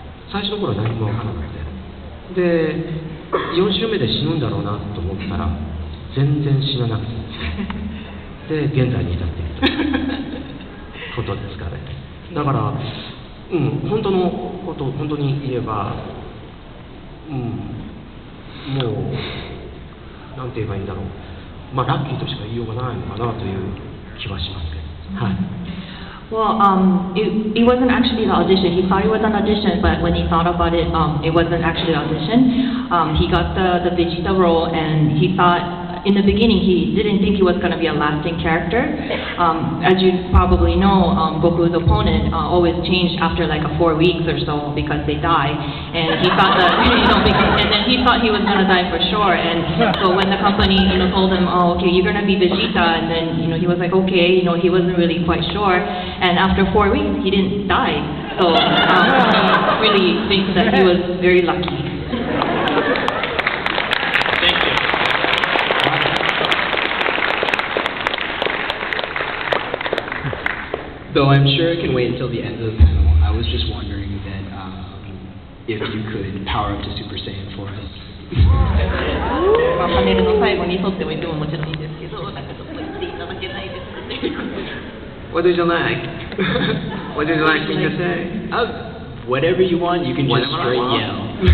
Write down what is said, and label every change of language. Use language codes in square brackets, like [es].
[ja] 最初の頃は何も分からなくて、で4週目で死ぬんだろうなと思ったら全然死ななくてで現在に至っているということですかね。だから、本当のことを本当に言えば、もうなんて言えばいいんだろう、ラッキーとしか言いようがないのかなという気はしますけど、はい。 [en] Well, it wasn't actually the audition. He thought it was an audition, but when he thought about it, it wasn't actually an audition. He got the Vegeta role, and he thought, in the beginning, he didn't think he was going to be a lasting character. As you probably know, Goku's opponent always changed after like 4 weeks or so because they die, and he thought that, and then he thought he was going to die for sure. And so when the company, told him, oh, okay, you're going to be Vegeta, and then, he was like, okay, he wasn't really quite sure. And after 4 weeks, he didn't die. So he really thinks that he was very lucky. Thank you. Though I'm sure it can wait until the end of the panel, I was just wondering that if you could power up to Super Saiyan for us. [ja] パネルの最後に沿っても言ってももちろんいいですけど、なんかちょっと言っていただけないですかね。 [en] What did you like? What did you like me to say? Whatever you want, you can just straight yell.